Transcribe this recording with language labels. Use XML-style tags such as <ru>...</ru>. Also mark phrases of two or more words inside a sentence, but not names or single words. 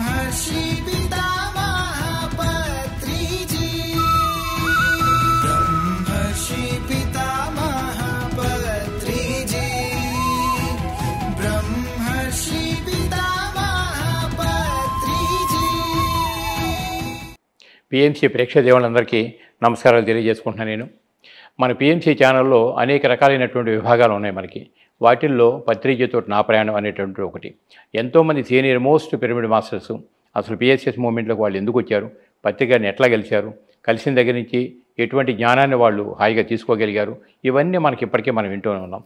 <hi>ब्रह्मर्षि पितामह पत्रिजी ब्रह्मर्षि पितामह पत्रिजी ब्रह्मर्षि पितामह पत्रिजी</hi> <te>పిఎంసి ప్రేక్షదేవులందరికీ నమస్కారాలు తెలియజేసుకుంటున్నాను. నేను మన పిఎంసి ఛానల్లో అనేక రకాలైనటువంటి విభాగాలు ఉన్నాయి మనకి. వాటిల్లో పత్రిజతో నా ప్రయాణం అనేటువంటి ఒకటి. ఎంతోమంది</te> <en>senior most pyramid masters</en> <te>అసలు పిఎస్ఎస్ మూమెంట్లోకి వాళ్ళు ఎందుకు వచ్చారు, పత్రికని ఎట్లా గెలిచారు, కలిసిన దగ్గర నుంచి ఎటువంటి జ్ఞానాన్ని వాళ్ళు హాయిగా తీసుకోగలిగారు, ఇవన్నీ మనకి ఇప్పటికే మనం వింటూనే ఉన్నాం.</te>